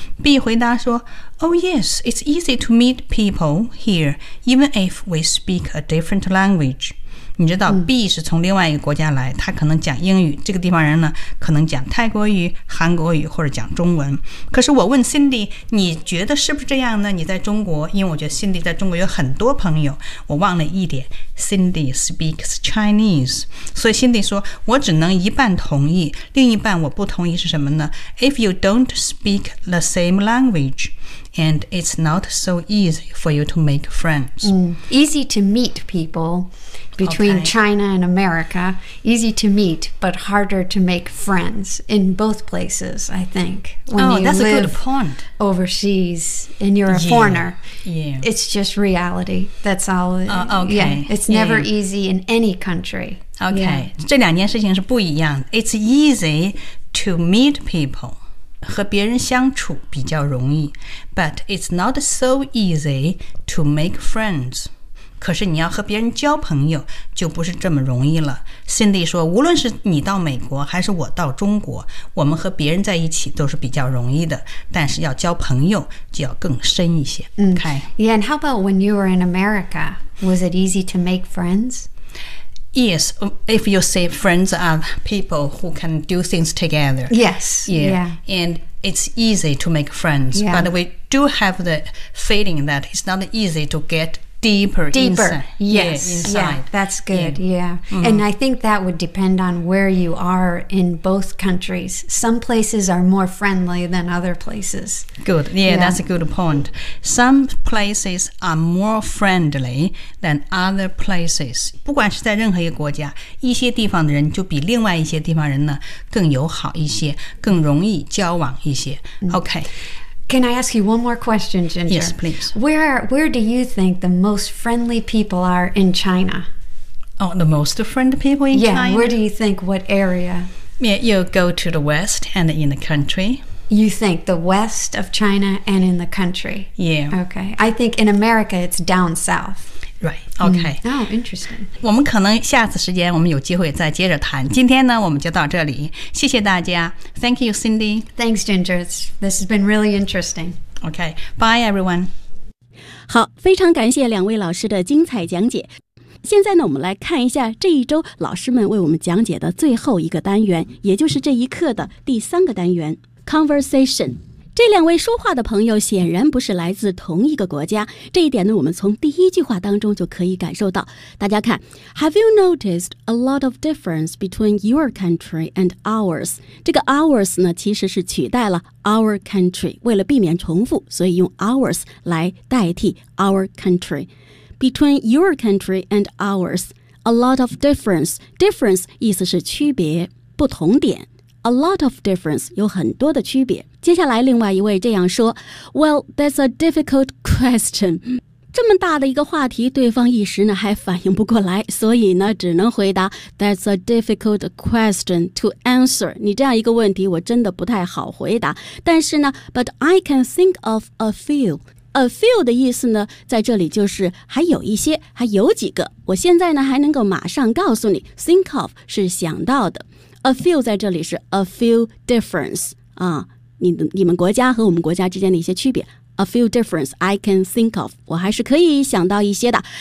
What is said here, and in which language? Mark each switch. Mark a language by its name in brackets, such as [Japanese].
[English] B [Chinese] 回答说 [English] Oh yes, it's easy to meet people here even if we speak a different language。 [Chinese] 你知道 B 是从另外一个国家来，他可能讲英语，这个地方人呢可能讲泰国语、韩国语或者讲中文。可是我问 Cindy， 你觉得是不是这样呢？你在中国，因为我觉得 Cindy 在中国有很多朋友，我忘了一点， [English] Cindy speaks Chinese， [Chinese] 所以 Cindy 说我只能一半同意，另一半我不同意是什么呢？ [English] If you don't speak the same language and it's not so easy for you to make friends、 easy to meet people between、okay. China and America, easy to meet but harder to make friends in both places, I think. Oh, that's a good point. Overseas and you're a foreigner. Yeah. It's just reality. That's all. Okay. Yeah, it's never easy in any country. Okay.、Yeah. [Chinese] 这两件事情是不一样的。 [English] It's easy to meet people. [Chinese] 和别人相处比较容易。 [English] But it's not so easy to make friends. [Chinese] 可是你要和别人交朋友就不是这么容易了。 Cindy 说无论是你到美国还是我到中国，我们和别人在一起都是比较容易的，但是要交朋友就要更深一些、okay. [English] Yeah, and how about when you were in America? Was it easy to make friends? Yes, if you say friends are people who can do things together. Yes, yeah, yeah. AndIt's easy to make friends,、 yeah. but we do have the feeling that it's not easy to get deeper inside. Yes, inside. Yeah, that's good, yeah.、Mm-hmm. And I think that would depend on where you are in both countries. Some places are more friendly than other places. Good, yeah, that's a good point. Some places are more friendly than other places. [Chinese] 不管是在任何一个国家，一些地方的人就比另外一些地方人呢更友好一些，更容易交往一些。 [English] Okay. Can I ask you one more question, Ginger? Yes, please. Where do you think the most friendly people are in China? Oh, the most friendly people in China? Yeah, where do you think, what area? Yeah, you go to the west and in the country. You think the west of China and in the country? Yeah. Okay. I think in America, it's down south. Right, okay.、 Mm. Oh, interesting. [Chinese] 我们可能下次时间我们有机会再接着谈。今天呢，我们就到这里。谢谢大家。 [English] Thank you, Cindy. Thanks, Ginger. This has been really interesting. Okay, bye, everyone. [Chinese] 好，非常感谢两位老师的精彩讲解。现在呢，我们来看一下这一周老师们为我们讲解的最后一个单元，也就是这一课的第三个单元 ,Conversation. 这两位说话的朋友显然不是来自同一个国家，这一点呢，我们从第一句话当中就可以感受到。大家看 [English] ，Have you noticed a lot of difference between your country and ours？ [Chinese] 这个 ours 呢，其实是取代了 our country， 为了避免重复，所以用 ours 来代替 our country。 [English] Between your country and ours， a lot of difference， difference [Chinese] 意思是区别、不同点。 A lot of difference 有很多的区别。接下来另外一位这样说 [English] Well, that's a difficult question. [Chinese] 这么大的一个话题，对方一时呢还反应不过来，所以呢只能回答 [English] That's a difficult question to answer. [Chinese] 你这样一个问题我真的不太好回答。但是呢 [English] But I can think of a few. [Chinese] A few 的意思呢在这里就是还有一些，还有几个，我现在呢还能够马上告诉你。 Think of 是想到的，A few 在这里是 a few difference、啊、你们国家和我们国家之间的一些区别。 [English] A few difference I can think of， [Chinese] 我还是可以想到一些的。